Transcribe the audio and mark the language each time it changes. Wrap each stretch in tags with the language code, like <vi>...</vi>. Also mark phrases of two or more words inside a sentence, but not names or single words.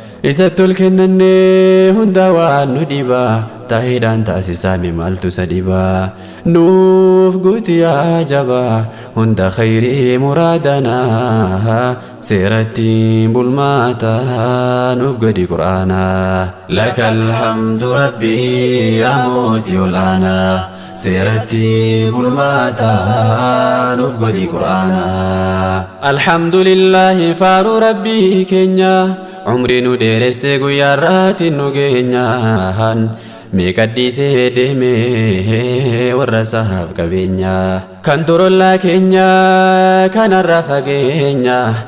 <om>Isatti ol kennannee hunda waan nu dhiba, taahiidhaan taasisaa mi maaltu isa dhiba? Nuuf guuti yaa jaba, hunda khayrii muraadanaa, seeratti bulmaataa nuuf godhi Qur'aana.</om> <ar>لك الحمد ربي يا موتي والآنا،</ar> <om>seeratti bulmaataa nuuf godhi Qur'aana. Alhamdulillaahi faaru Rabbii keenya, umrii nu dheeresse guyyaa irraatti nu geenyaan. Meeqa dhiisee deeme warra sahaaf qabeenya, kan torollaa keenya kanarra fageenya.</om>